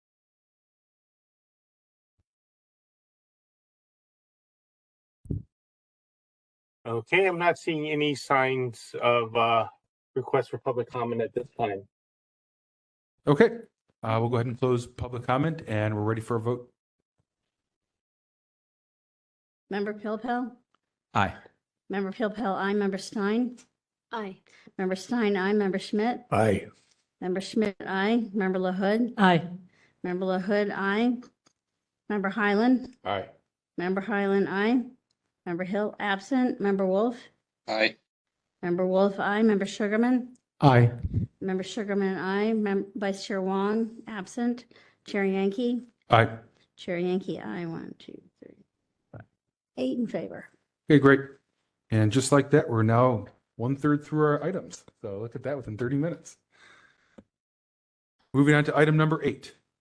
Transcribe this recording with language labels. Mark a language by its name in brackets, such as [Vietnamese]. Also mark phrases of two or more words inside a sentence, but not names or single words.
[English] Okay, I'm not seeing any signs of requests for public comment at this time. Okay, we'll go ahead and close public comment and we're ready for a vote. Member Pilpel? Aye. Member Pilpel, aye. Member Stein? Aye. Member Stein, aye. Member Schmidt? Aye. Member Schmidt, aye. Member LaHood? Aye. Member LaHood, aye. Member Highland? Aye. Member Highland, aye. Member Hill, absent. Member Wolf? Aye. Member Wolf, aye. Member Sugarman? Aye. Member Sugarman, aye. Vice Chair Wong, absent. Chair Yankee? Aye. Chair Yankee, aye. 1, 2, 3, 4. 8 in favor. Okay, great. And just like that, we're now 1/3 through our items. So look at that within 30 minutes. Moving on to item number 8.